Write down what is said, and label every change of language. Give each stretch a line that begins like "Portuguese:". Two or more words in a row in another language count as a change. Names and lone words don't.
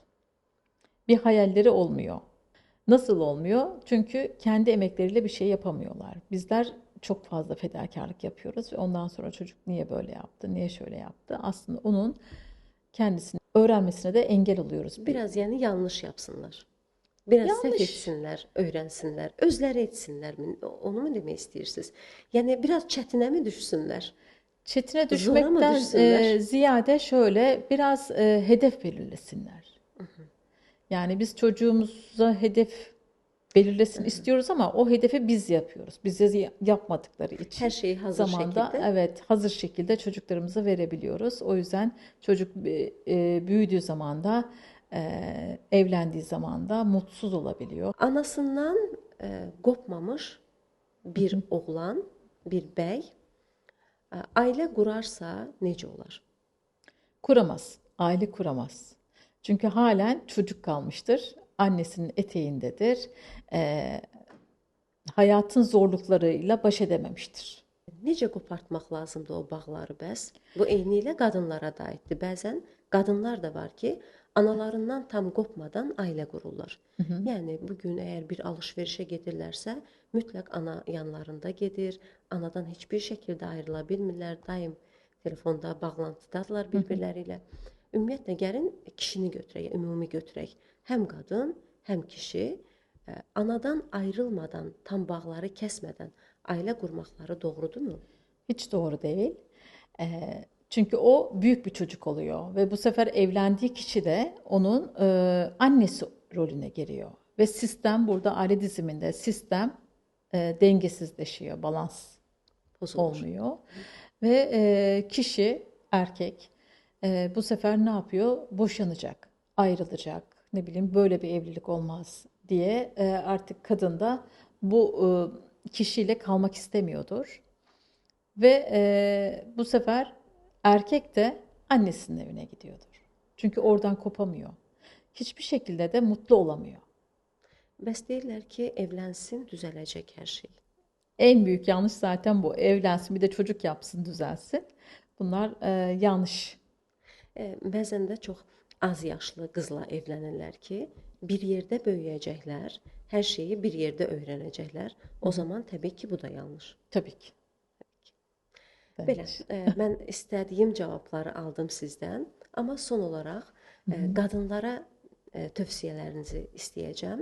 Turkish: Bir hayalleri olmuyor. Nasıl olmuyor? Çünkü kendi emekleriyle bir şey yapamıyorlar. Bizler çok fazla fedakarlık yapıyoruz ve ondan sonra çocuk niye böyle yaptı, niye şöyle yaptı? Aslında onun kendisini öğrenmesine de engel oluyoruz.
Azerbaijani: Biraz yəni
Turkish: yanlış yapsınlar.
Azerbaijani: Biraz səhv
Turkish: Yanlış.
Azerbaijani: etsinlər, öyrənsinlər, özləri etsinlərmi? Onu mu demək istəyirsiniz? Yəni biraz çətinə mi düşsünlər?
Turkish: Çetine Zora mı düşmekten
Azerbaijani: düşsünlər?
Turkish: ziyade şöyle biraz hedef belirlesinler. Yani biz çocuğumuza hedef belirlesin istiyoruz ama o hedefi biz yapıyoruz. Biz yapmadıkları için
Azerbaijani: Hər şeyi hazır
Turkish: zamanda
Azerbaijani: şəkildə.
Turkish: evet hazır şekilde çocuklarımıza verebiliyoruz. O yüzden çocuk büyüdüğü zaman da evlendiği zaman da mutsuz olabiliyor.
Azerbaijani: Anasından qopmamış bir oğlan, bir bəy ailə qurarsa necə olar?
Turkish: Kuramaz, aile kuramaz. Çünkü halen çocuk kalmıştır, annesinin eteğindedir, Eee, hayatın zorluklarıyla baş edememiştir.
Azerbaijani: Necə qopartmaq lazımdır o bağları bəs? Bu eynilə qadınlara da aiddir. Bəzən qadınlar da var ki, analarından tam qopmadan ailə qururlar. Yəni bu gün əgər bir alış-verişə gedirlərsə, mütləq ana yanlarında gedir. Anadan heç bir şəkildə ayrıla bilmirlər. Daim telefonda bağlantıdadırlar bir-birləri ilə. Ümumiyyətlə gəlin kişini götürək, ümumi götürək. Həm qadın, həm kişi anadan ayrılmadan, tam bağları kəsmədən ailə qurmaqları doğrudurmu?
Turkish: Hiç doğru değil. Çünkü o büyük bir çocuk oluyor ve bu sefer evlendiği kişi de onun annesi rolüne giriyor. Ve sistem burada aile diziminde sistem dengesizleşiyor, balans Bozulur. olmuyor. Ve kişi erkek bu sefer ne yapıyor? Boşanacak, ayrılacak. Ne bileyim böyle bir evlilik olmaz diye artık kadın da bu kişiyle kalmak istemiyordur. Ve bu sefer erkek de annesinin evine gidiyordur. Çünkü oradan kopamıyor. Hiçbir şekilde de mutlu olamıyor.
Azerbaijani: Bəs deyirlər ki, evlənsin, düzələcək hər şey.
Turkish: En büyük yanlış zaten bu. Evlensin bir de çocuk yapsın düzelsin. Bunlar yanlış.
Azerbaijani: Bəzən də çox az yaşlı qızla evlənirlər ki, bir yerdə böyüyəcəklər, hər şeyi bir yerdə öyrənəcəklər. O zaman təbii ki, bu da yanlış.
Turkish: Tabii ki.
Azerbaijani: Belə, mən istədiyim cavabları aldım sizdən, amma son olaraq qadınlara tövsiyələrinizi istəyəcəm.